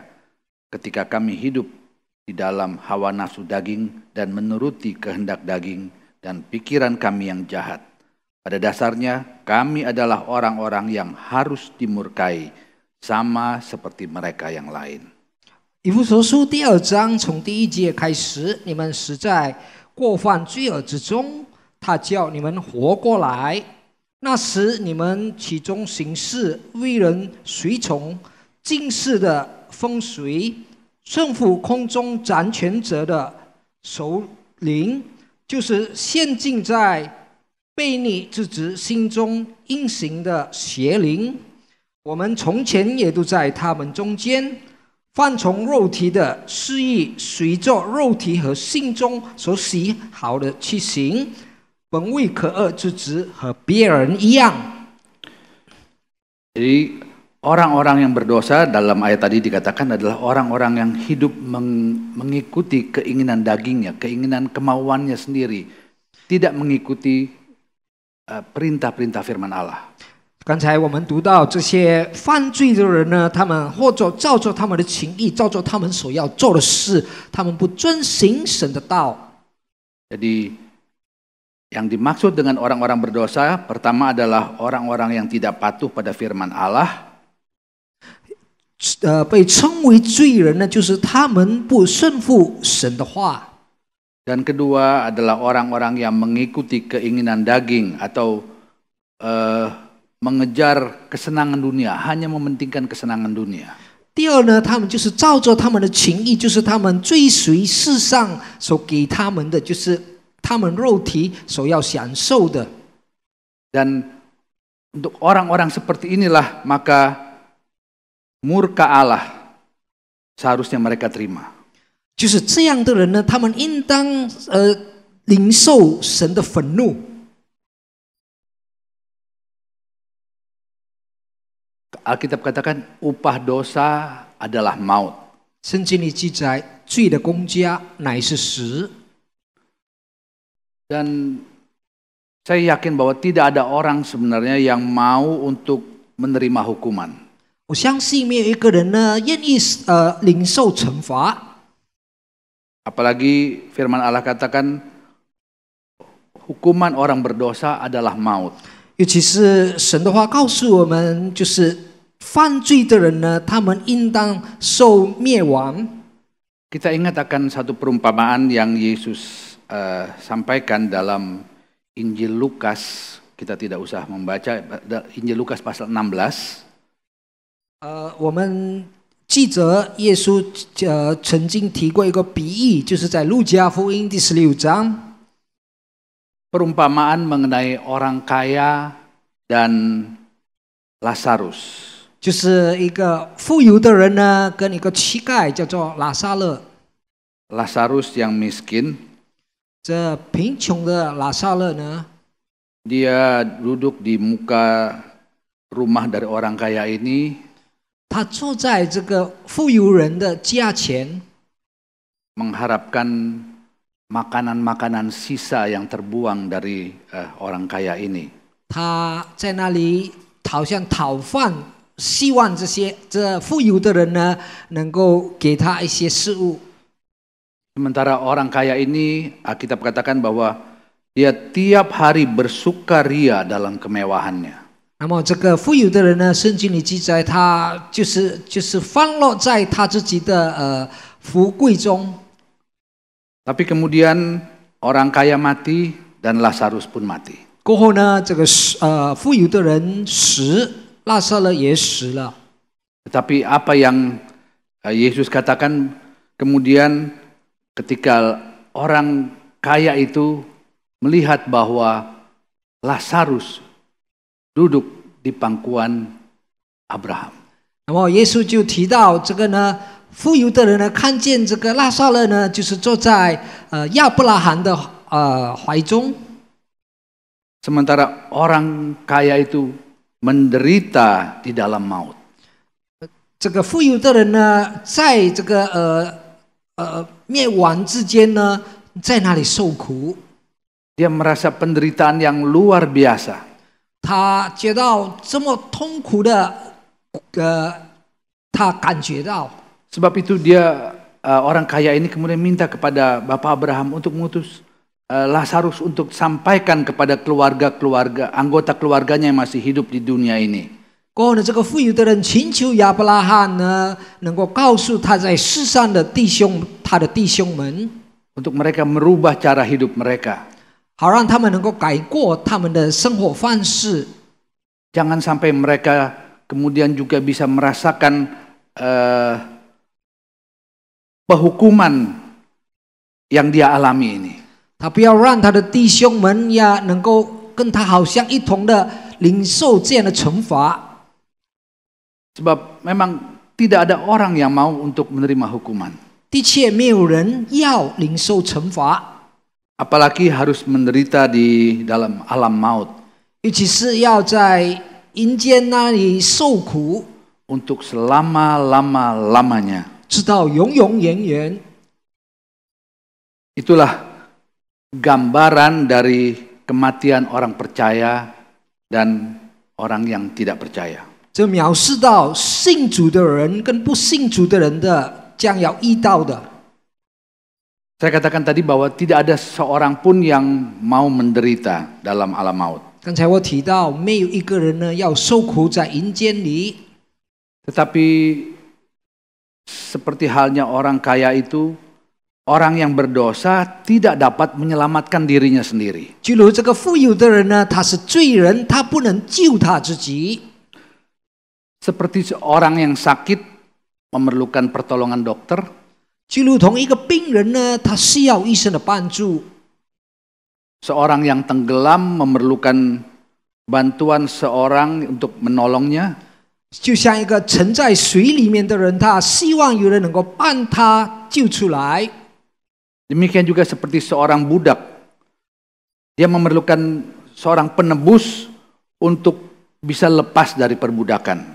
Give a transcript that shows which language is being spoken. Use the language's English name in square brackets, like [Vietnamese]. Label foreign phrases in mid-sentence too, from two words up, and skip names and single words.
[Indonesian] Ketika kami hidup di dalam hawa nafsu daging dan menuruti kehendak daging dan pikiran kami yang jahat. Pada dasarnya kami adalah orang-orang yang harus dimurkai, sama seperti mereka yang lain. [Chinese] 以弗所书第2章从第1节开始，你们实在过犯罪恶之中，他叫你们活过来。那时你们其中行事为人随从，今世的风随，顺服空中掌权者的首领，就是陷进在悖逆之子心中阴行的邪灵。我们从前也都在他们中间。放从肉体的私意，随着肉体和心中所喜好的去行，本为可恶之子和别人一样。 [Indonesian] Jadi orang-orang yang berdosa dalam ayat tadi dikatakan adalah orang-orang yang hidup mengikuti keinginan dagingnya, keinginan kemauannya sendiri, tidak mengikuti perintah-perintah firman Allah. [Chinese] 刚才我们读到这些犯罪的人呢，他们或者照着他们的情意，照着他们所要做的事，他们不遵行神的道。 [Indonesian] Jadi yang dimaksud dengan orang-orang berdosa pertama adalah orang-orang yang tidak patuh pada firman Allah. [Chinese] 被称为罪人呢，就是他们不顺服神的话。 [Indonesian] Dan kedua adalah orang-orang yang mengikuti keinginan daging atau mengejar kesenangan dunia, hanya mementingkan kesenangan dunia. [Chinese] 第二呢，他们就是照着他们的情意，就是他们追随世上所给他们的，就是他们肉体所要享受的。 [Indonesian] Dan untuk orang-orang seperti inilah maka murka Allah seharusnya mereka terima. [Chinese] 就是这样的人呢，他们应当领受神的愤怒。 [Indonesian] Alkitab katakan upah dosa adalah maut. [Chinese] 圣经里记载，罪的工价乃是死。 [Indonesian] Dan saya yakin bahwa tidak ada orang sebenarnya yang mau untuk menerima hukuman. [Chinese] 我相信没有一个人呢愿意领受惩罚。 [Indonesian] Apalagi firman Allah katakan hukuman orang berdosa adalah maut. [Chinese] 尤其是神的话告诉我们，就是犯罪的人呢，他们应当受灭亡。 [Indonesian] Kita ingat akan satu perumpamaan yang Yesus sampaikan dalam Injil Lukas. Kita tidak usah membaca Injil Lukas pasal 16. [Chinese] 我们记得耶稣曾经提过一个比喻，就是在路加福音第16章。 [Indonesian] Perumpamaan mengenai orang kaya dan Lazarus. [Chinese] 就是一个富有的人呢，跟一个乞丐叫做拉撒勒。 [Indonesian] Lazarus yang miskin, [Chinese] 这贫穷的拉撒勒呢， [Indonesian] dia duduk di muka rumah dari orang kaya ini, [Chinese] 他坐在这个富有人的家前， [Indonesian] mengharapkan makanan-makanan sisa yang terbuang dari orang kaya ini. [Chinese] 他在那里好像讨饭，希望这富有的人呢，能够给他一些食物。 [Indonesian] Sementara orang kaya ini, Alkitab katakan bahwa dia tiap hari bersukaria dalam kemewahannya. [Chinese] 那么这个富有的人呢，圣经里记载他就是放落在他自己的福贵中。 [Indonesian] Tapi kemudian orang kaya mati dan Lazarus pun mati. [Chinese] 过后呢，这个富有的人死，拉撒勒也死了。 [Indonesian] Tetapi apa yang Yesus katakan kemudian ketika orang kaya itu melihat bahwa Lazarus duduk di pangkuan Abraham. [Chinese] 那么耶稣就提到这个呢，富有的人呢，看见这个拉撒勒呢，就是坐在亚伯拉罕的怀中。 [Indonesian] Sementara orang kaya itu menderita di dalam maut. [Chinese] 这个富有的人呢，在这个灭亡之间呢，在那里受苦。 [Indonesian] Dia merasa penderitaan yang luar biasa. [Chinese] 他觉到这么痛苦的，他感觉到。 [Indonesian] Sebab itu dia orang kaya ini kemudian minta kepada Bapak Abraham untuk mengutus Lazarus untuk sampaikan kepada keluarga-keluarga, anggota keluarganya yang masih hidup di dunia ini. [Chinese] 过后呢，这个富有的人请求亚伯拉罕呢，能够告诉他在世上的他的弟兄们， [Indonesian] Untuk mereka merubah cara hidup mereka. [Chinese] 好让他们能够改过他们的生活方式。 [Indonesian] Jangan sampai mereka kemudian juga bisa merasakan penghukuman yang dia alami ini. [Chinese] 他不要让他的弟兄们呀，能够跟他好像一同的领受这样的惩罚。 [Indonesian] Sebab memang tidak ada orang yang mau untuk menerima hukuman. [Chinese] 的确，没有人要领受惩罚， [Indonesian] Apalagi harus menderita di dalam alam maut. [Chinese] 尤其是要在阴间那里受苦， [Indonesian] Untuk selama-lama-lamanya. [Chinese] 直到永永远远。 [Indonesian] Itulah gambaran dari kematian orang percaya dan orang yang tidak percaya. [Chinese] 这描述到信主的人跟不信主的人的将要遇到的。 [Indonesian] Saya katakan tadi bahwa tidak ada seorang pun yang mau menderita dalam alam maut. [Chinese] 刚才我提到，没有一个人呢要受苦在阴间里。 [Indonesian] Tetapi seperti halnya orang kaya itu, orang yang berdosa tidak dapat menyelamatkan dirinya sendiri. [Chinese] 就如这个富有的人呢，他是罪人，他不能救他自己。 [Indonesian] Seperti seorang yang sakit memerlukan pertolongan dokter, [Chinese] 就如同一个病人呢，他需要医生的帮助； [Indonesian] seorang yang tenggelam memerlukan bantuan seorang untuk menolongnya. [Chinese] 就像一个沉在水里面的人，他希望有人能够帮他救出来。 [Indonesian] Demikian juga seperti seorang budak, dia memerlukan seorang penebus untuk bisa lepas dari perbudakan.